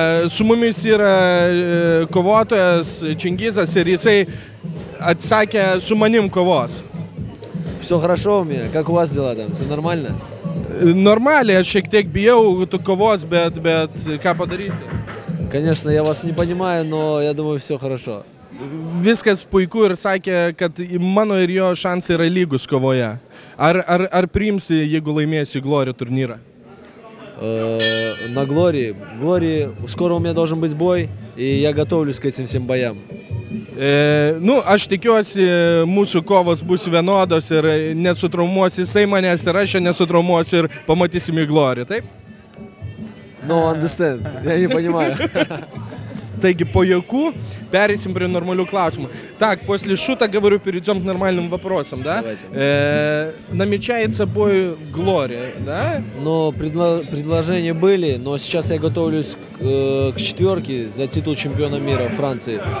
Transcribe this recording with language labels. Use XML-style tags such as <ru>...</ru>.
<lt>Su mumis yra kovotojas Čingizas ir jisai atsakė su manim kovos.</lt> <ru>Все хорошо у меня. Как у вас дела там? Все нормально?</ru> <lt>Normaliai, aš šiek tiek bijau tu kovos, bet ką padarysi?</lt> <ru>Конечно, я вас не понимаю, но я думаю, все хорошо.</ru> <lt>Viskas puiku ir sakė, kad mano ir jo šansai yra lygus kovoje. Ar priimsi, jeigu laimėsi Glory turnyrą?</lt> <ru>На Глории. Глории, скоро у меня должен быть бой, и я готовлюсь к этим всем боям.</ru> <lt>Nu, aš tikiuosi, mūsų kovos bus vienodos ir nesutraumuos jisai manęs ir aš nesutraumuosiu ir pamatysim į Glory, taip?</lt> <en>No, understand.</en> <ru>Я не понимаю. Таги по яку перейдем при нормальную классу. Так, после шута, говорю, перейдем к нормальным вопросам, да? Намечается бой в Глории, да? Но предложения были, но сейчас я готовлюсь к четверке за титул чемпиона мира Франции.</ru>